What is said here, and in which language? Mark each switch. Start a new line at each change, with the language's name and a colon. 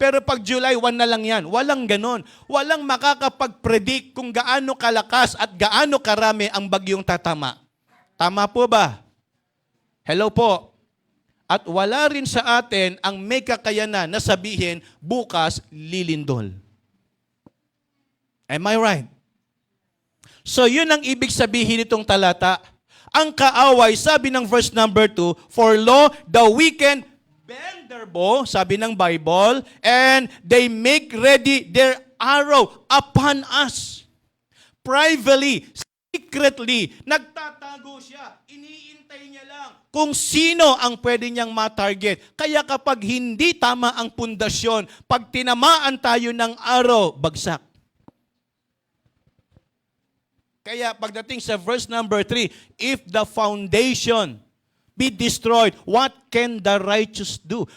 Filipino: Pero pag July, 1 na lang yan. Walang ganon. Walang makakapag-predict kung gaano kalakas at gaano karami ang bagyong tatama. Tama po ba? Hello po. At wala rin sa atin ang may kakayanan na sabihin, bukas, lilindol.
English: Am I right?
Filipino: So yun ang ibig sabihin nitong talata. Ang kaaway, sabi ng
English: verse number 2, for lo, the wicked bend their bow,
Filipino: sabi ng
English: Bible, and they make ready their arrow upon us. Privately, secretly,
Filipino: nagtatago siya. Iniintay niya lang kung sino ang pwede niyang matarget. Kaya kapag hindi tama ang pundasyon, pag tinamaan tayo ng arrow, bagsak. Kaya pagdating sa
English: verse number 3, if the foundation be destroyed, what can the righteous do?